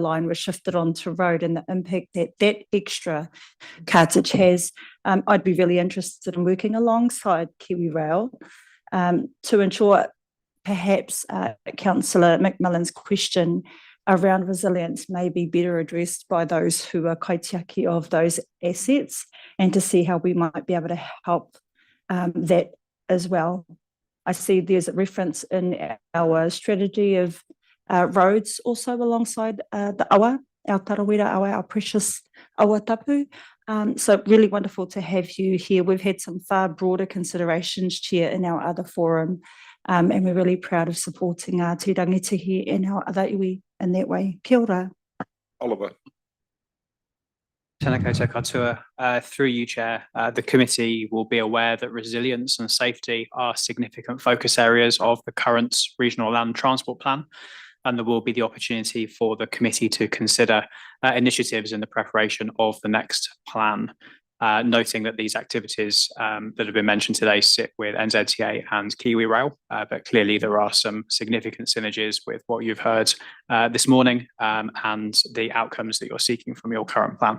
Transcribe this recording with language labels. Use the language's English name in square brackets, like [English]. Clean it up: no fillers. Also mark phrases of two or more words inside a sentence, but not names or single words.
[English] line were shifted onto road, and the impact that extra cartage has, I'd be really interested in working alongside KiwiRail to ensure perhaps Councillor McMillan's question around resilience may be better addressed by those who are kaitiaki of those assets, and to see how we might be able to help that as well. I see there's a reference in our strategy of roads also alongside the awa, our tarawera awa, our precious [Māori] awa tapu. [English] So really wonderful to have you here. We've had some far broader considerations, Chair, in our other forum, and we're really proud of supporting our Te Rangitihi and our other iwi in that way. [Māori] Kia ora. Oliver. Tēnā koutou katoa. [English] Through you, Chair, the committee will be aware that resilience and safety are significant focus areas of the current regional land transport plan, and there will be the opportunity for the committee to consider initiatives in the preparation of the next plan, noting that these activities that have been mentioned today sit with NZTA and KiwiRail, but clearly there are some significant synergies with what you've heard this morning and the outcomes that you're seeking from your current plan.